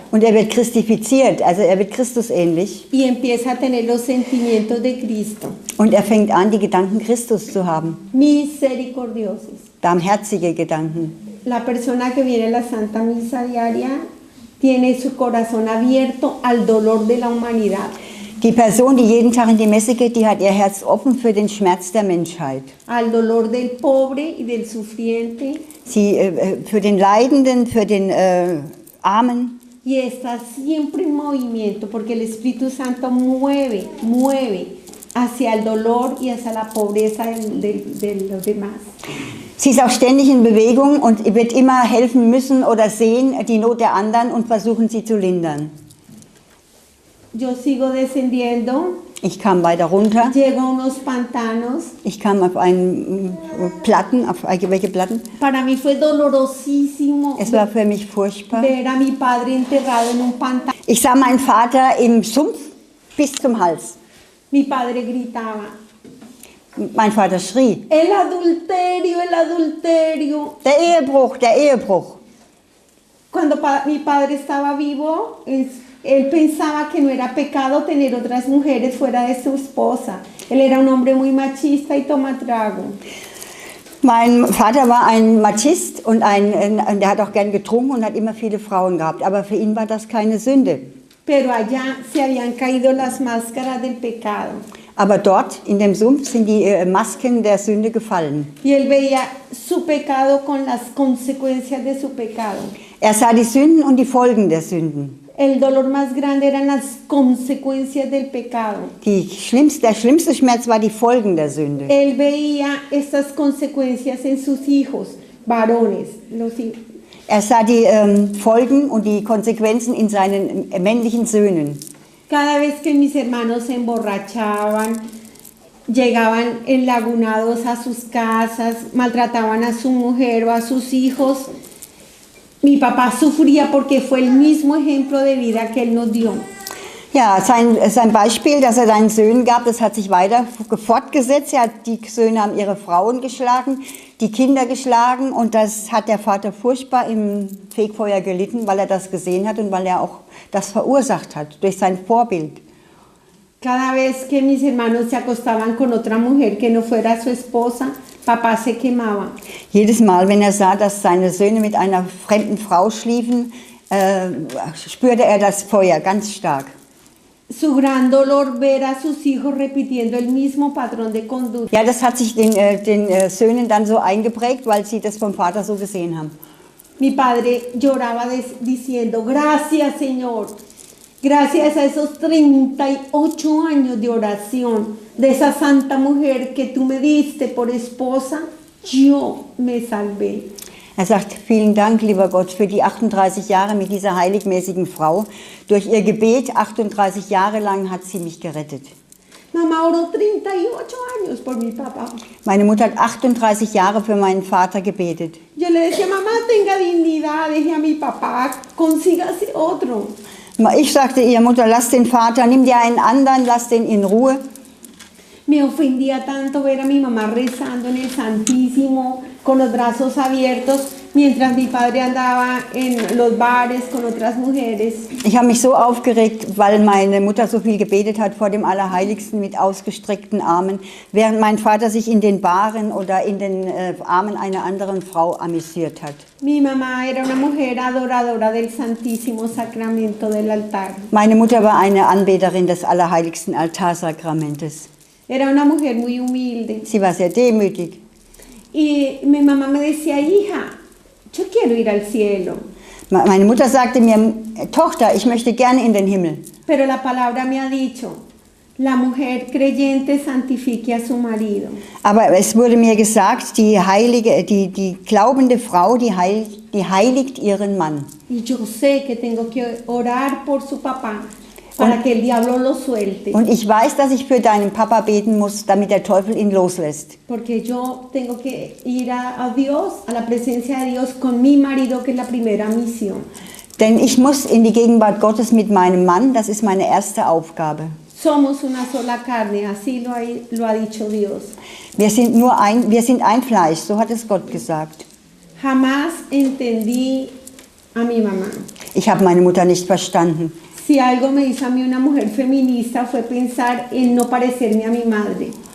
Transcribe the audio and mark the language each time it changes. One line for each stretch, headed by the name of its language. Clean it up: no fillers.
German: und er wird christifiziert, also er wird Christus ähnlich
Spanish: y empieza a tener los sentimientos de Cristo,
German: und er fängt an, die Gedanken Christus zu haben,
Spanish: misericordiosos.
German: barmherzige Gedanken.
Spanish: La persona que viene a la Santa Misa diaria tiene su corazón abierto al dolor de la humanidad,
German: Die Person, die jeden Tag in die Messe geht, die hat ihr Herz offen für den Schmerz der Menschheit.
Spanish: al dolor del pobre y del sufriente,
German: Sie für den Leidenden, für den Armen.
Spanish: y está siempre en movimiento porque el Espíritu Santo mueve hacia el dolor y hacia la pobreza de los demás.
German: Sie ist auch ständig in Bewegung und wird immer helfen müssen oder sehen die Not der anderen und versuchen sie zu lindern.
Spanish: Yo sigo descendiendo,
German: Ich kam weiter runter.
Spanish: llego a unos pantanos.
German: Ich kam auf einen Platten, auf welche Platten?
Spanish: Para mí fue dolorosísimo
German: Es war für mich furchtbar.
Spanish: ver a mi padre enterrado en un pantano.
German: Ich sah meinen Vater im Sumpf bis zum Hals.
Spanish: Mi padre gritaba,
German: Mein Vater schrie,
Spanish: el adulterio, el adulterio.
German: der Ehebruch, der Ehebruch.
Spanish: Cuando mi padre estaba vivo, él pensaba que no era pecado tener otras mujeres fuera de su esposa. Él era un hombre muy machista y toma trago.
German: Mein Vater war ein Machist und der hat auch gern getrunken und hat immer viele Frauen gehabt. Aber für ihn war das keine Sünde.
Spanish: Pero allá se habían caído las máscaras del pecado.
German: Aber dort in dem Sumpf sind die Masken der Sünde gefallen.
Spanish: Y él veía su pecado con las consecuencias de su pecado.
German: Er sah die Sünden und die Folgen der Sünden.
Spanish: El dolor más grande eran las consecuencias del pecado.
German: Der schlimmste Schmerz war die Folgen der Sünde.
Spanish: Él veía estas consecuencias en sus hijos, varones.
German: Er sah die Folgen und die Konsequenzen in seinen männlichen Söhnen.
Spanish: Cada vez que mis hermanos se emborrachaban, llegaban enlagunados a sus casas, maltrataban a su mujer o a sus hijos, mi papá sufría porque fue el mismo ejemplo de vida que él nos dio.
German: Ja, sein Beispiel, das er seinen Söhnen gab, das hat sich weiter fortgesetzt. Die Söhne haben ihre Frauen geschlagen, die Kinder geschlagen und das hat der Vater furchtbar im Fegfeuer gelitten, weil er das gesehen hat und weil er auch das verursacht hat durch sein Vorbild.
Spanish: Cada vez que mis hermanos se acostaban con otra mujer que no fuera su esposa, papá se quemaba.
German: Jedes Mal, wenn er sah, dass seine Söhne mit einer fremden Frau schliefen, spürte er das Feuer ganz stark.
Spanish: Su gran dolor ver a sus hijos repitiendo el mismo patrón de conducta.
German: Ja, das hat sich den Söhnen dann so eingeprägt, weil sie das vom Vater so gesehen haben.
Spanish: Mi padre lloraba diciendo, gracias Señor, gracias a esos 38 años de oración de esa santa mujer que tú me diste por esposa, yo me salvé.
German: Er sagt, vielen Dank, lieber Gott, für die 38 Jahre mit dieser heiligmäßigen Frau. Durch ihr Gebet, 38 Jahre lang, hat sie mich gerettet.
Spanish: Mamá oró 38 años por mi papá.
German: Meine Mutter hat 38 Jahre für meinen Vater gebetet.
Spanish: Yo le decía, mamá, tenga dignidad, deje a mi papá, consígase otro.
German: Ich sagte ihr, Mutter, lass den Vater, nimm dir einen anderen, lass den in Ruhe.
Spanish: Me ofendía tanto ver a mi mamá rezando en el Santísimo con los brazos abiertos mientras mi padre andaba en los bares con otras mujeres.
German: Ich habe mich so aufgeregt, weil meine Mutter so viel gebetet hat vor dem Allerheiligsten mit ausgestreckten Armen, während mein Vater sich in den Baren oder in den Armen einer anderen Frau amüsiert hat.
Spanish: Mi mamá era una mujer adoradora del Santísimo Sacramento del altar.
German: Meine Mutter war eine Anbeterin des Allerheiligsten Altarsakramentes.
Spanish: Era una mujer muy humilde.
German: Sie war sehr demütig.
Spanish: Y mi mamá me decía, hija, yo quiero ir al cielo.
German: Meine Mutter sagte mir, Tochter, ich möchte gerne in den Himmel.
Spanish: Pero la palabra me ha dicho, la mujer creyente santifique a su marido.
German: Aber es wurde mir gesagt, die glaubende Frau, die heiligt ihren Mann.
Spanish: Y yo sé que tengo que orar por su papá para que el diablo lo suelte.
German: Und ich weiß, dass ich für deinen Papa beten muss, damit der Teufel ihn loslässt.
Spanish: Porque yo tengo que ir a Dios, a la presencia de Dios con mi marido, que es la primera misión.
German: Denn ich muss in die Gegenwart Gottes mit meinem Mann, das ist meine erste Aufgabe.
Spanish: Somos una sola carne, así lo ha dicho Dios.
German: Wir sind ein Fleisch, so hat es Gott gesagt.
Spanish: Jamás entendí a mi mamá.
German: Ich habe meine Mutter nicht verstanden.
Spanish: Si algo me hizo a mí una mujer feminista fue pensar en no parecerme a mi madre.